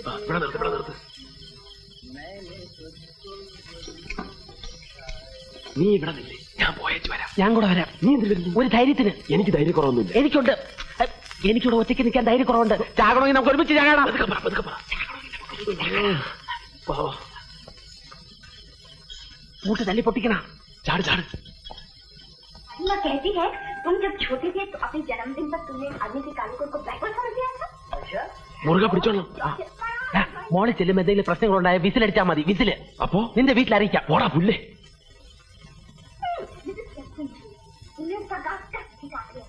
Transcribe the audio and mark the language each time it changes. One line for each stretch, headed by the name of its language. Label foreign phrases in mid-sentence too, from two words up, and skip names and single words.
Malayalam: നീ ഇവിടെ നില്ലേ. ഞാൻ പോയേച്ച് വരാം. ഞാൻ കൂടെ വരാം. നീ എന്തിനു? ഒരു ധൈര്യത്തിന്. എനിക്ക് ധൈര്യക്കുറവൊന്നുമില്ല. എനിക്കുണ്ട്. എനിക്കിവിടെ ഒറ്റയ്ക്ക് നിൽക്കാൻ ധൈര്യക്കുറവുണ്ട്. ചാകണമെങ്കിൽ നമുക്ക് ഒരുമിച്ച് ചാകണം. മൂട്ട് തല്ലി പൊട്ടിക്കണ. ചാട് ചാട്.
Hindi: मैं कहती है तुम जब छोटे थे तो अपने जन्मदिन पर तुमने आदमी के काले कोट को बैकवर्ड समझ लिया था.
Malayalam: മുറുകെ പിടിച്ചോളാം. മോളിൽ ചെല്ലുമ്പോ എന്തെങ്കിലും പ്രശ്നങ്ങളുണ്ടായ വിസിലടിച്ചാൽ മതി. വിസില് അപ്പോ നിന്റെ വീട്ടിൽ അറിയിക്കാം. പോടാ പുല്ലേ.
Hindi: तुमने उसका गाँव तक दिखा दिया.